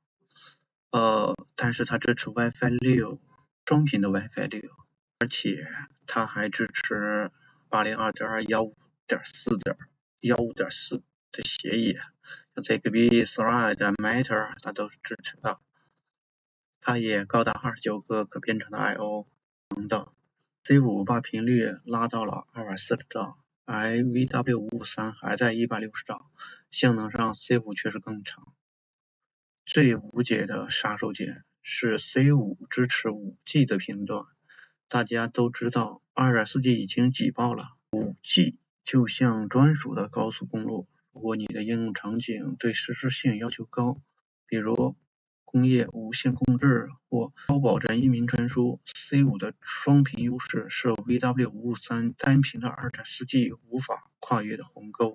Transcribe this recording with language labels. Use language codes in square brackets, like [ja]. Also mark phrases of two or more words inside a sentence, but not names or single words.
[zh] 但是它支持 Wi-Fi 6， 双频的 Wi-Fi 6，而且它还支持 802.15.4 的协議，像 Zigbee、Thread、Matter 它都是支持的。它也高達29個可編程的 I/O 等等。C5 把頻率拉到了240兆，而 VW553 還在160兆，性能上 C5 確實更強。最無解的殺手鐧是 C5 支持 5G 的頻段。大家都知道 2.4G 已經擠爆了， 5G 就像專屬的高速公路，如果你的應用場景對實時性要求高，比如工業無線控制或高保真音頻傳輸， C5 的雙頻優勢是 VW553 單頻的 2.4G 無法跨越的鴻溝。